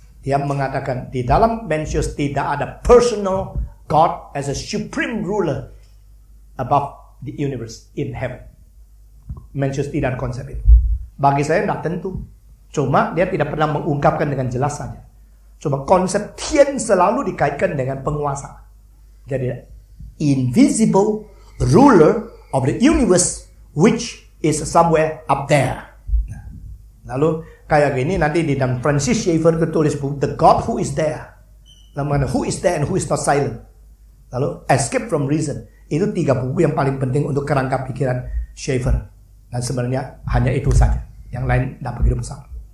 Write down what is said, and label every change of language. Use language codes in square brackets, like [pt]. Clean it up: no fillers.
[id] Dia mengatakan di dalam Mencius tidak ada [en] personal God as a supreme ruler above the universe in heaven. [id] Mencius tidak ada konsep itu. Bagi saya tidak tentu. Cuma dia tidak pernah mengungkapkan dengan jelas saja. Cuma konsep Tian selalu dikaitkan dengan penguasa. [en] Jadi invisible ruler of the universe which is somewhere up there. [id] Nah, lalu kayak gini nanti di dalam Francis Schaeffer tulis buku The God Who Is There. [en] Lalu who is there and who is not silent. Lalu Escape from Reason. [id] Itu 3 buku yang paling penting untuk kerangka pikiran Schaeffer. Dan sebenarnya hanya itu saja. Yang lain tidak begitu besar.